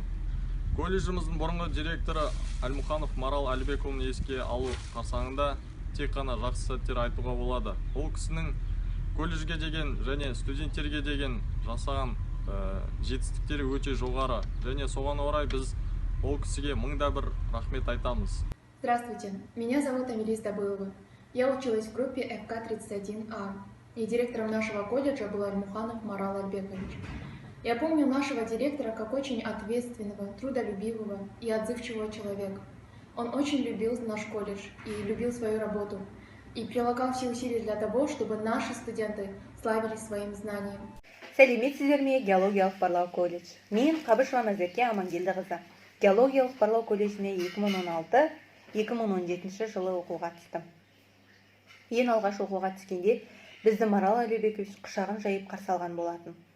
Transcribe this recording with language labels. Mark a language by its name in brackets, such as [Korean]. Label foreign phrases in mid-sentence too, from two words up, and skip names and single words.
[Kazakh] Колледжіміздің бұрынғы директоры Әлмұханов Марал Әлбекұлын еске алу қарсаңында тек қана жақсы сәттер айтуға болады. Ол кісінің колледжге деген және студенттерге деген жасаған жетістіктері өте жоғары. Және соған орай біз ол кісіге мыңда бір рахмет айтамыз. [Russian] Здравствуйте, меня зовут Амелис Добылова. Я училась в группе ФК-31А, и директором нашего колледжа был Альмуханов Марал Альбекович. Я помню нашего директора как очень ответственного, трудолюбивого и отзывчивого человека. Он очень любил наш колледж и любил свою работу, и прилагал все усилия для того, чтобы наши студенты славились своим знанием. [Kazakh] Сәлеметсіздер ме, геологиялық барлау колледж. Мен Қабышева Назерке Амангелдіқызы. Геологиялық барлау колледжіне 2016-2017 жылы оқуға түстім. Ең алғаш оқуға түскенде бізді Марал Әлібекович құшағын жайып қарсы алған болатын.